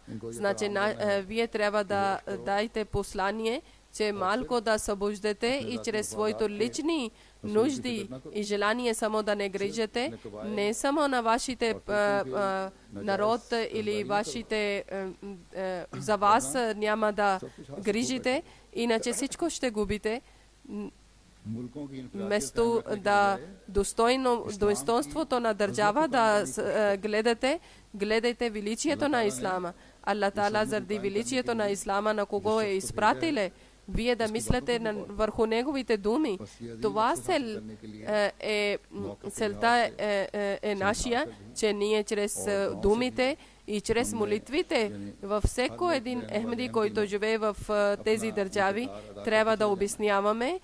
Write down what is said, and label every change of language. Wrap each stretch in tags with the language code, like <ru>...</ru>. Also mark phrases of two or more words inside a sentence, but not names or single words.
<bg>Значи, вие трябва да дайте послание, че малко да събуждате и чрез своите лични нужди и желание само да не грижате, не само на вашите народ или вашите за вас няма да грижите, иначе всичко ще губите. Вместо да достоинството на държава да гледайте величието на ислама.</bg> <ar>الله تعالى</ar> <bg>заради величието на ислама на кого е изпратиле, вие да мислите върху неговите думи. Това целта е нашия, че ние чрез думите и чрез молитвите във всеко един Ахмеди, който живее в тези държави, трябва да обясняваме.</bg>